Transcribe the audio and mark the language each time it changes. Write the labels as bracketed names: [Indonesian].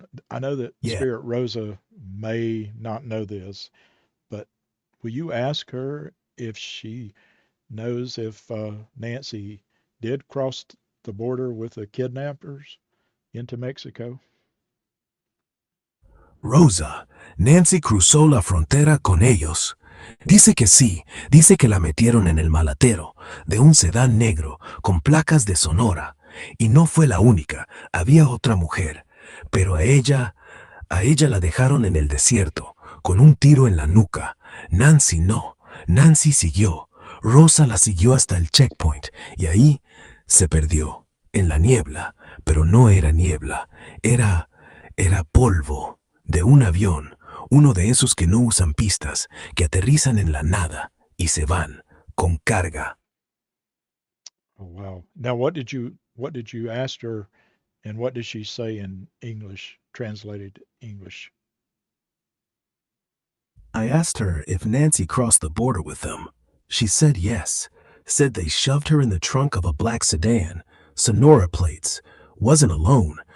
[English] I know that yeah. Spirit Rosa may not know this, but will you ask her if she knows if Nancy did cross the border with the kidnappers into Mexico? [Spanish] Rosa, Nancy cruzó la frontera con ellos. Dice que sí, dice que la metieron en el maletero de un sedán negro con placas de Sonora. Y no fue la única, había otra mujer. Pero a ella la dejaron en el desierto, con un tiro en la nuca. Nancy no, Nancy siguió. Rosa la siguió hasta el checkpoint y ahí se perdió, en la niebla. Pero no era niebla, era polvo de un avión, uno de esos que no usan pistas, que aterrizan en la nada y se van con carga. [English] Oh wow. Now what did you ask her and what did she say in English, translated English? I asked her if Nancy crossed the border with them. She said yes. Said they shoved her in the trunk of a black sedan, Sonora plates. Wasn't alone.